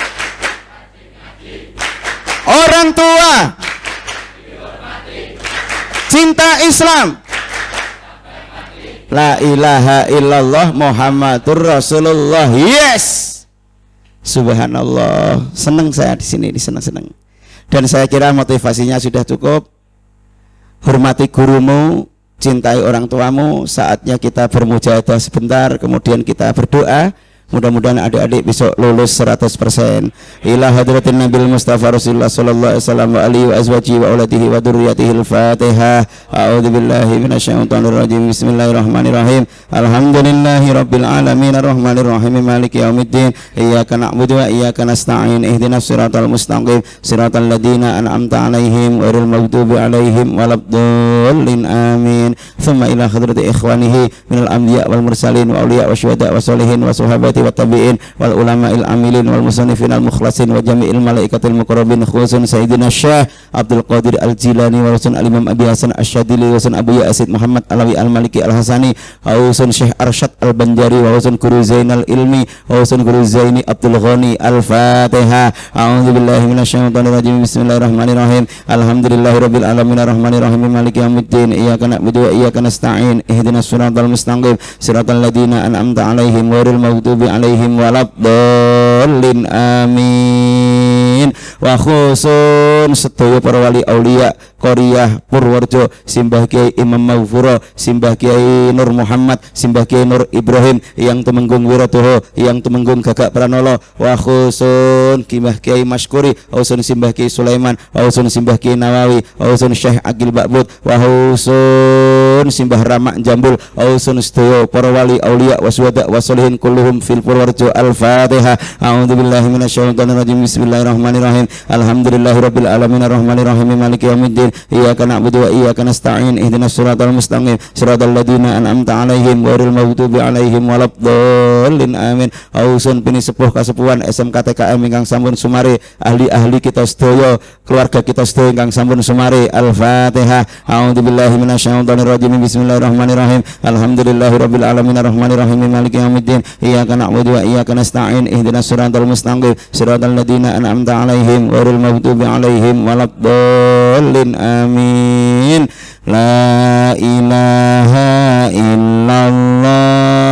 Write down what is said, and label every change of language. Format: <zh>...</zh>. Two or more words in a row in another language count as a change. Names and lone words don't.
<id>Orang tua cinta Islam.</id> <ar>لا إله إلا الله محمد رسول الله.</ar> <id>Yes. Subhanallah, senang saya di sini, senang-senang. Dan saya kira motivasinya sudah cukup. Hormati gurumu, cintai orang tuamu. Saatnya kita bermujahadah sebentar, kemudian kita berdoa. Mudah-mudahan adik-adik besok lulus 100%.</id> <ar>إلى حضرة النبي المصطفى رسول الله صلى الله عليه وسلم وآله وأزواجه وأولاده وذرياته الفاتحة. أعوذ بالله من الشيطان الرجيم بسم الله الرحمن الرحيم. الحمد لله رب العالمين الرحمن الرحيم مالك يوم الدين. إياك نعبد وإياك نستعين اهدنا الصراط المستقيم. صراط الذين أنعمت عليهم غير المغضوب عليهم ولا الضالين. Amin. ثم إلى حضرة إخوانه من الأنبياء والمرسلين والأولياء والشهداء والصالحين والصحابة والتابعين والعلماء العاملين والمصنفين المخلصين وجميع الملائكة المقربين خصوصا سيدنا الشيخ عبد القادر الجيلاني وحسين الإمام أبي الحسن الشاذلي وحسين أبو يزيد محمد علوي المالكي الحسني وحسين الشيخ أرشد البنجري وحسين غورو زين العلم وحسين غورو زيني عبد الغني. Al-Fatihah. أعوذ بالله من الشيطان الرجيم بسم الله الرحمن الرحيم. الحمد لله رب العالمين الرحمن الرحيم مالك يوم الدين. إياك نعبد وإياك نستعين اهدنا الصراط المستقيم. صراط الذين أنعمت عليهم غير المغضوب عليهم ولا الضالين. Amin.</ar> <jv>Wa khusun sedaya para wali aulia Qoriyah Purworejo, Simbah Kiai Imam Maghfuro, Simbah Kiai Nur Muhammad, Simbah Kiai Nur Ibrahim, yang Temenggung Wiratoho, yang Temenggung Gagak Pranolo, wa khusun Simbah Kiai Masykuri, ausun Simbah Kiai Sulaiman, ausun Simbah Kiai Nawawi, ausun Syekh Agil Ba'bud, wa khusun Simbah Ramak Jambul, ausun sedaya para wali aulia</jv> <ar>والشهداء والصالحين كلهم في</ar> <jv>Purworejo.</jv> <ar>Al-Fatihah. أعوذ بالله من الشيطان الرجيم بسم الله الرحمن الرحيم الحمد لله رب العالمين الرحمن الرحيم مالك يوم الدين. إياك نعبد وإياك نستعين اهدنا الصراط المستقيم. صراط الذين أنعمت عليهم غير المغضوب عليهم ولا الضالين. Amin.</ar> <jv>Ausun pini sepuh kasepuhan SMK TKM ingkang sampun sumare, ahli-ahli kita sedaya, keluarga kita sedaya ingkang sampun sumare.</jv> <ar>Al-Fatihah. أعوذ بالله من الشيطان الرجيم بسم الله الرحمن الرحيم. الحمد لله رب العالمين الرحمن الرحيم مالك يوم الدين إياك نعبد وإياك نستعين. اهدنا الصراط المستقيم صراط الذين أنعمت عليهم غير المغضوب عليهم ولا الضالين. آمين لا إله إلا الله.</ar>